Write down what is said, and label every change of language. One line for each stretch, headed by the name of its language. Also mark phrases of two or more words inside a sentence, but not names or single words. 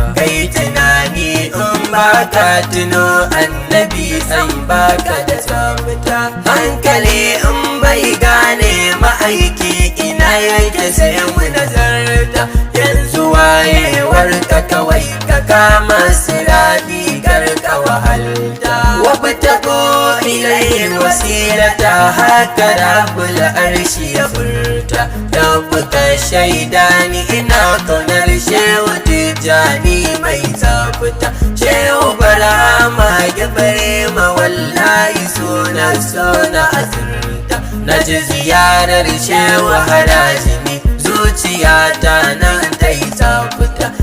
Hausa: Kai tunani in ba ka tuno annabi san ba ka da tsafta. Hankali in bai gane ma'aiki ina yake sai mu nazarta. Yanzu wayewar ka kawai ka kama siradi kar ka wahalta.
Arabic: وابتغوا إليه الوسيلة هكذا رب العرش
Hausa: ya furta. Rabbu ka shaida ni ina kaunar Shehu Tijjani mai tsafta. Shehu Barhama ya bare ma wallahi suna, suna azurta. Na ji ziyarar Shehu Harajini, zuciyata nan ta yi tsafta.